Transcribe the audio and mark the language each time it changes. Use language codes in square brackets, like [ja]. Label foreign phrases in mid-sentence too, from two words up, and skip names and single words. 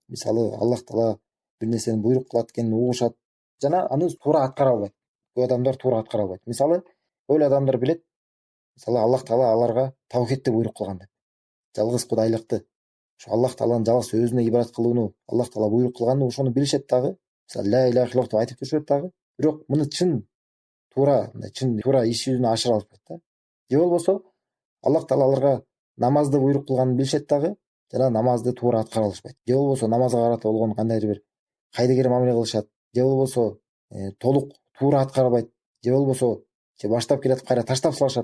[ky] Мисалы, Аллах Таала бир нерсени буйрук кылат экенин угушат жана аны туура аткара албайт. Көп адамдар туура аткара албайт. Мисалы, көп адамдар билет, мисалы Аллах Таала аларга тавхидти буйрук кылган деп. Жалгыз Кудайлыкты, ошо Аллах Тааланын жалгыз өзүнө ибадат кылууну Аллах Таала буйрук кылганын ошону билишет дагы. Мисалы [ar] لا إله إلا الله [ky] деп айтып жүрүшөт дагы. Бирок муну чын туура иш жүзүнө ашыра алышпайт да. Же болбосо Аллах Таала аларга намазды буйрук кылганын билишет дагы, жана намазды туура аткара алышпайт. Же болбосо намазга карата болгон кандайдыр бир кайдыгер мамиле кылышат. Же болбосо толук туура аткара албайт. Же болбосо баштап келатып кайра таштап салышат.